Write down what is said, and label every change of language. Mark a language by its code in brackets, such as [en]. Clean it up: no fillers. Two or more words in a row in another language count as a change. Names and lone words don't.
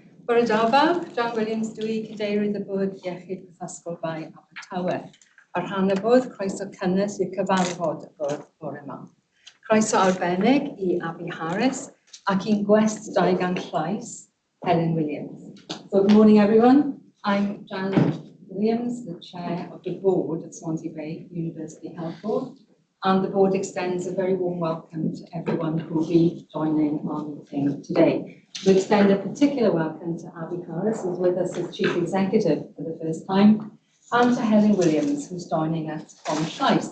[cy] Bore da bawb, John Williams dwi, Cadeirydd y Bwrdd Iechyd Ysgol Bai Abertawe. Ar rhan y bwrdd, croeso cynnes i'r cyfarfod y bwrdd bore yma. Croeso arbennig i Abi Harris ac i'n gwest 200 llais, Helen Williams. [en] So good morning everyone. I'm Jan Williams, the chair of the board at Swansea Bay University Health Board. And the board extends a very warm welcome to everyone who will be joining our meeting today. We extend a particular welcome to Abi Harris, who's with us as Chief Executive for the first time, and to Helen Williams, who's joining us from Llais.